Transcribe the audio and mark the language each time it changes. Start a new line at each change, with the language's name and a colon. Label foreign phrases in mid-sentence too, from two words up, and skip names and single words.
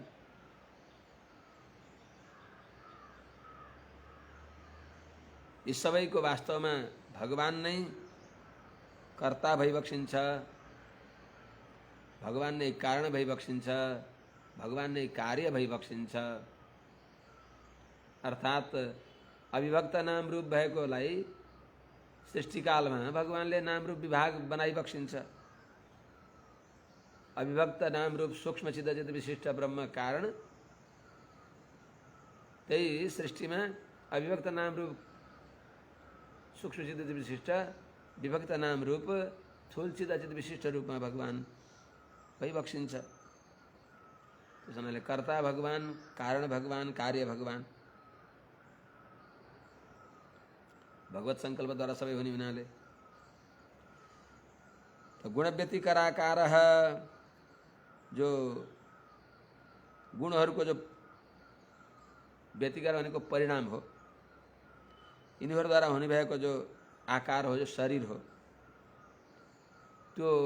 Nepali: यी सबैको वास्तवमा भगवान नै कर्ता भइबक्सिन्छ, भगवान नै कारण भइबक्सिन्छ, भगवान नै कार्य भइबक्सिन्छ। अर्थात अविभक्त नाम रूप भएकोलाई सृष्टिकालमा भगवानले नाम रूप विभाग बनाइबक्सिन्छ। अविभक्त नाम रूप सूक्ष्म चिदचित विशिष्ट ब्रह्म कारण, त्यही सृष्टिमा अविभक्त नाम रूप सूक्ष्म चिदचित विशिष्ट विभक्त नाम रूप स्थूल चिदचित विशिष्ट रूपमा भगवान भइबक्सिन्छ। त्यस हुनाले कर्ता भगवान, कारण भगवान, कार्य भगवान, भगवत संकल्पद्वारा सबै हुने हुनाले
Sanskrit: तो गुणव्यतिकराकारः,
Nepali: जो गुणहरूको जो व्यतिकर भनेको परिणाम हो, यिनीहरूद्वारा हुने भएको जो आकार हो, जो शरीर हो, त्यो